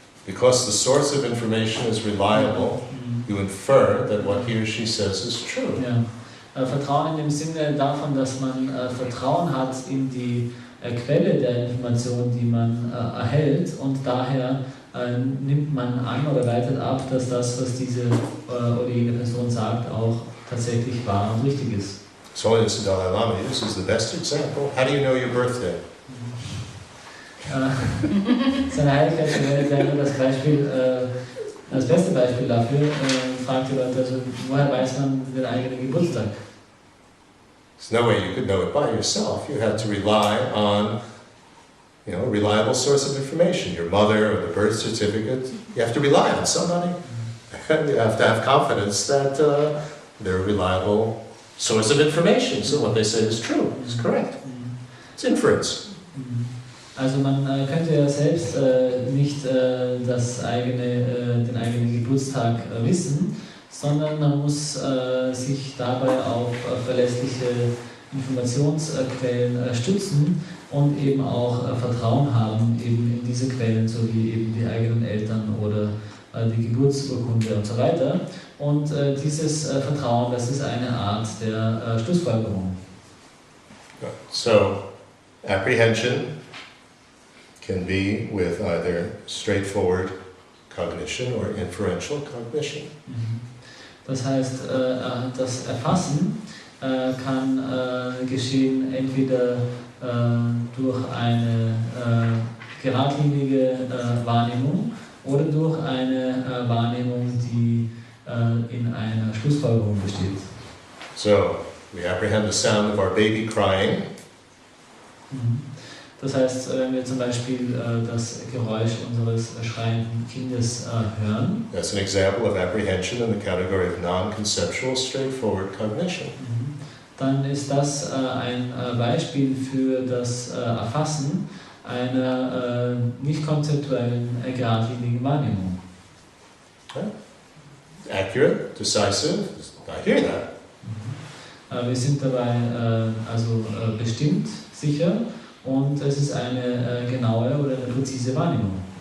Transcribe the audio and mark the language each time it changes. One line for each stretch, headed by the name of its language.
English: Because the source of information is reliable, you infer that what he or she says is true.
German: Ja. Vertrauen in dem Sinne davon, dass man Vertrauen hat in die Quelle der Information, die man erhält, und daher nimmt man an oder leitet ab, dass das, was diese oder jene Person sagt, auch tatsächlich wahr und richtig ist.
English: So Holiness the Dalai Lama uses the best example. How do you know your birthday?
German: Seine Heiligkeit verwendet ja nur das Beispiel, das beste Beispiel dafür, fragt die Leute, also, woher weiß man den eigenen Geburtstag?
English: There's no way you could know it by yourself. You had to rely on, a reliable source of information. Your mother or the birth certificate. You have to rely on somebody. You have to have confidence that they're a reliable source of information. So what they say is true. It's correct. It's inference.
German: Also man könnte ja selbst nicht den eigenen Geburtstag wissen, sondern man muss sich dabei auf verlässliche Informationsquellen stützen und eben auch Vertrauen haben eben in diese Quellen, sowie eben die eigenen Eltern oder die Geburtsurkunde und so weiter. Und dieses Vertrauen, das ist eine Art der Schlussfolgerung.
English: So, apprehension can be with either straightforward cognition or inferential cognition.
German: Das heißt, das Erfassen kann geschehen entweder durch eine geradlinige Wahrnehmung oder durch eine Wahrnehmung, die in einer Schlussfolgerung besteht.
English: So, we apprehend the sound of our baby crying.
German: Das heißt, wenn wir zum Beispiel das Geräusch unseres schreienden Kindes hören,
English: that's an example of apprehension in the category of non-conceptual, straightforward cognition.
German: Dann ist das ein Beispiel für das Erfassen einer nicht konzeptuellen, geradlinigen Wahrnehmung.
English: Accurate, decisive, I hear that.
German: Wir sind dabei bestimmt, sicher, und es ist eine genaue oder eine präzise Wahrnehmung.